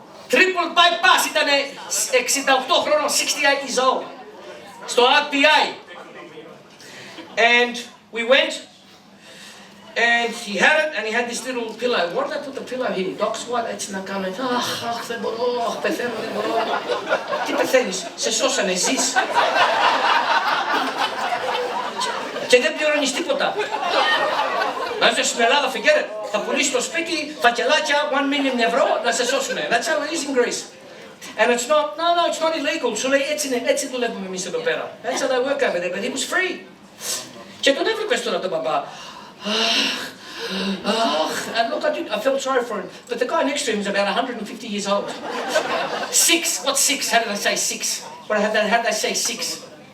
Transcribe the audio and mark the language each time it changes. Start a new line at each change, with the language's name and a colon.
English: Triple bypass.
Greek: Ήταν 68 χρόνων,
English: 68 years old.
Greek: Στο RPI.
English: And we went and he had it and he had this little pillow. Where did I put the pillow here?
Greek: Doc squat, έτσι να κάνω. Αχ, δεν μπορώ, πεθαίνω, δεν μπορώ. Τι πεθαίνεις, σε σώσανε, ζεις. Και δεν πληρώνεις τίποτα. Να είσαι στην Ελλάδα,
English: forget it.
Greek: Θα πουλήσεις το σπίτι, φακελάκια, 1 million ευρώ, να σε σώσουνε.
English: That's how it is in Greece. And it's not, no, it's not illegal.
Greek: Σου λέει έτσι δουλεύουμε εμείς εδώ πέρα.
English: That's how they work over there, but he was free.
Greek: Και τον έβλεπες τώρα τον μπαμπά.
English: And look, I felt sorry for him. But the guy next to him was about 150 years old. 6, what's 6? How did I say 6? How did I say 6?